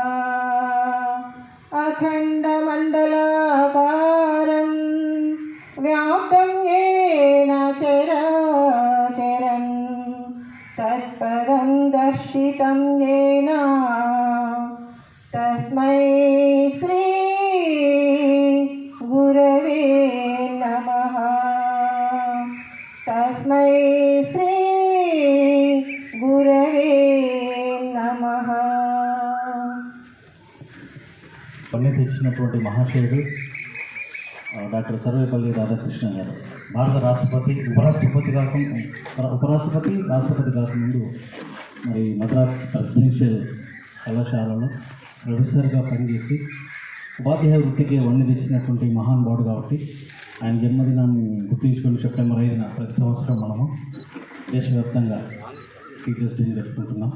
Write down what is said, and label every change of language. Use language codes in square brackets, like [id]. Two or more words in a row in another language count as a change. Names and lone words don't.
[sa] अखण्डमण्डलाकारं व्याप्तं येन चराचरं तत्पदं दर्शितं येन तस्मै श्री गुरवे नमः। तस्मै श्री गुरवे नमः। [te] పుణ్యత ఇచ్చినటువంటి మహాశయుడు డాక్టర్ సర్వేపల్లి రాధాకృష్ణ గారు భారత రాష్ట్రపతి ఉపరాష్ట్రపతి రాష్ట్రపతి కాకముందు మరి మద్రాస్ ప్రెసిడెన్షియల్ కళాశాలలో ప్రొఫెసర్గా పనిచేసి ఉపాధ్యాయ వృత్తికి వన్నె తెచ్చినటువంటి మహానుభావుడు కాబట్టి ఆయన జన్మదినాన్ని గుర్తుంచుకొని సెప్టెంబర్ 5న ప్రతి సంవత్సరం మనము దేశవ్యాప్తంగా [en] Teachers Day [te] జరుపుకుంటున్నాం.